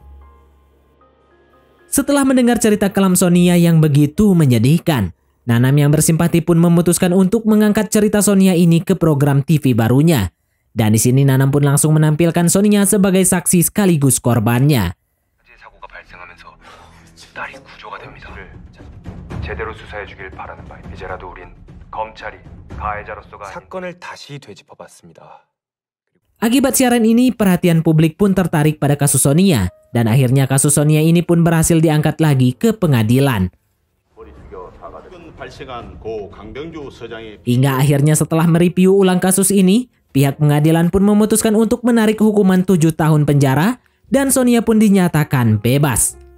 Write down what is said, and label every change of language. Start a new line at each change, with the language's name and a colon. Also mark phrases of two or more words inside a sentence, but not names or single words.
Indonesian: Setelah mendengar cerita kelam Sonia yang begitu menyedihkan, Nanam yang bersimpati pun memutuskan untuk mengangkat cerita Sonia ini ke program TV barunya. Dan di sini Nanam pun langsung menampilkan Sonia sebagai saksi sekaligus korbannya.
Korean: 사건을 다시 되짚어봤습니다.
Indonesian: Akibat siaran ini, perhatian publik pun tertarik pada kasus Sonia, dan akhirnya kasus Sonia ini pun berhasil diangkat lagi ke pengadilan. Hingga akhirnya setelah mereview ulang kasus ini, pihak pengadilan pun memutuskan untuk menarik hukuman 7 tahun penjara, dan Sonia pun dinyatakan bebas.